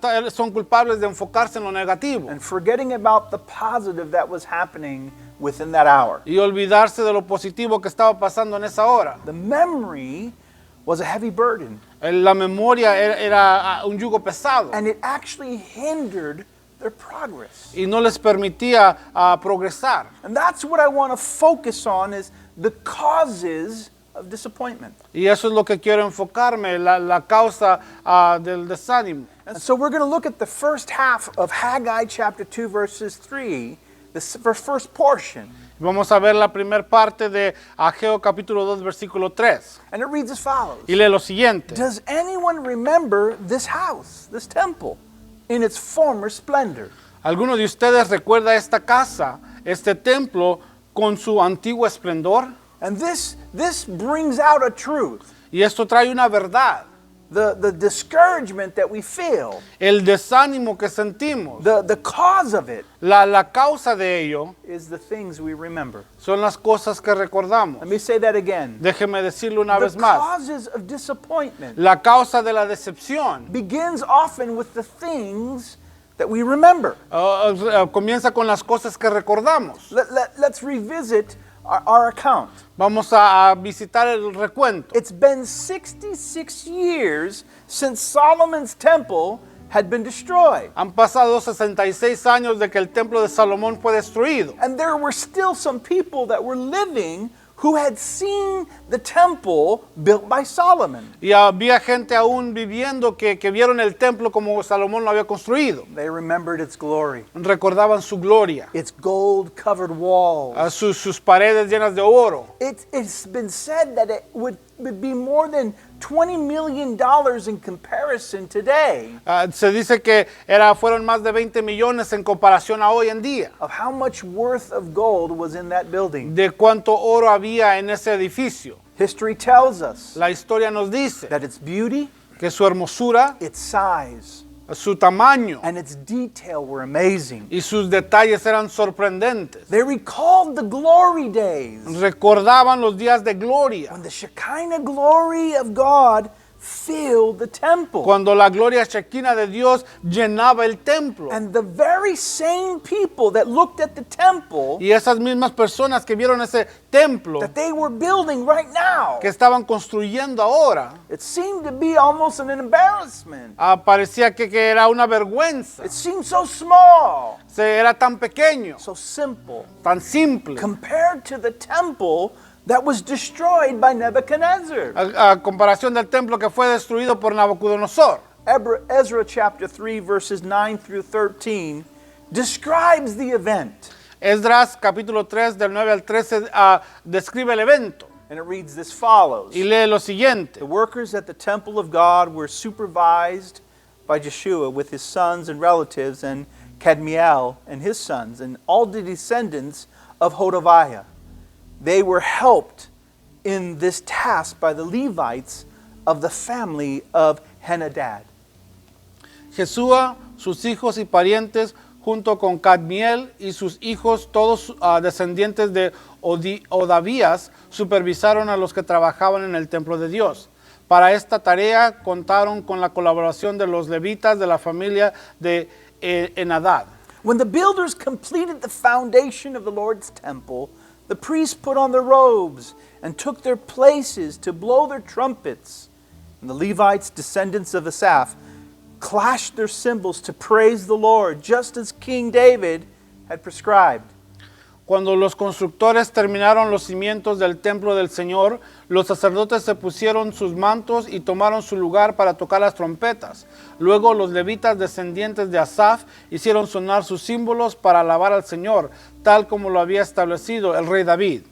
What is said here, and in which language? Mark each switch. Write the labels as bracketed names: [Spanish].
[Spanish] son culpables de enfocarse en lo negativo [English] and forgetting about the positive that was happening within that hour. [Spanish] y olvidarse de lo positivo que estaba pasando en esa hora. [English] The memory was a heavy burden, [Spanish] La memoria era un yugo pesado [English] and it actually hindered their progress. [Spanish] y no les permitía progresar. [English] And that's what I want to focus on, is the causes of disappointment. [Spanish] Y eso es lo que quiero enfocarme, la causa del desánimo. [English] And so we're going to look at the first half of Haggai chapter 2 verses 3, the first portion. [Spanish] Vamos a ver la primera parte de Ageo capítulo 2 versículo 3. [English] And it reads as follows. [Spanish] Y lee lo siguiente. [English] Does anyone remember this house, this temple, in its former splendor? [Spanish] ¿Alguno de ustedes recuerda esta casa, este templo con su antiguo esplendor? [English] And this brings out a truth. [Spanish] Y esto trae una verdad. [English] The discouragement that we feel, [Spanish] El desánimo que sentimos, [English] the cause of it [Spanish] la causa de ello, [English] is the things we remember. [Spanish] son las cosas que recordamos. [English] Let me say that again. [Spanish] Déjeme decirlo una [English] The [Spanish] vez más. [English] causes of disappointment [Spanish] La causa de la decepción [English] begins often with the things that we remember. [Spanish] comienza con las cosas que recordamos. [English] Let's revisit our account. [Spanish] Vamos a visitar el recuento. [English] It's been 66 years since Solomon's temple had been destroyed. [Spanish] Han pasado 66 años de que el templo de Salomón fue destruido. [English] And there were still some people that were living who had seen the temple built by Solomon. [Spanish] Y había gente aún viviendo que vieron el templo como Salomón lo había construido. [English] They remembered its glory, [Spanish] Recordaban su gloria, [English] its gold-covered walls. [Spanish] sus paredes llenas de oro. [English] It's been said that it would be more than $20 million in comparison today [Spanish] Se dice que fueron más de 20 millones en comparación a hoy en día, [English] of how much worth of gold was in that building. [Spanish] de cuánto oro había en ese edificio. [English] History tells us [Spanish] La historia nos dice [English] that its beauty, [Spanish] que su hermosura, [English] its size, [Spanish] su tamaño [English] and its detail were amazing. [Spanish] y sus detalles eran sorprendentes. [English] They recalled the glory days [Spanish] Recordaban los días de gloria, [English] when the Shekinah glory of God filled the temple. [Spanish] cuando la gloria shekinah de Dios llenaba el templo. [English] And the very same people that looked at the temple [Spanish] Y esas mismas personas que vieron ese templo [English] that they were building right now, [Spanish] que estaban construyendo ahora, [English] it seemed to be almost an embarrassment. [Spanish] parecía que era una vergüenza. [English] It seemed so small, [Spanish] Era tan pequeño, [English] so simple, [Spanish] tan simple, [English] compared to the temple that was destroyed by Nebuchadnezzar. [Spanish] a comparación del templo que fue destruido por Nabucodonosor. [English] Ezra chapter 3 verses 9 through 13 describes the event. [Spanish] Esdras capítulo 3 del 9 al 13 describe el evento [English] And it reads as follows. [Spanish] y lee lo siguiente. [English] The workers at the temple of God were supervised by Jeshua with his sons and relatives, and Kadmiel and his sons, and all the descendants of Hodaviah. They were helped in this task by the Levites of the family of Henadad. [Spanish] Jesúa, sus hijos y parientes, junto con Cadmiel y sus hijos, todos descendientes de Odavías, supervisaron a los que trabajaban en el templo de Dios. Para esta tarea contaron con la colaboración de los levitas de la familia de Enadad. [English] When the builders completed the foundation of the Lord's temple, the priests put on their robes and took their places to blow their trumpets. And the Levites, descendants of Asaph, clashed their cymbals to praise the Lord, just as King David had prescribed. [Spanish] Cuando los constructores terminaron los cimientos del templo del Señor, los sacerdotes se pusieron sus mantos y tomaron su lugar para tocar las trompetas. Luego los levitas descendientes de Asaf hicieron sonar sus símbolos para alabar al Señor, tal como lo había establecido el rey David.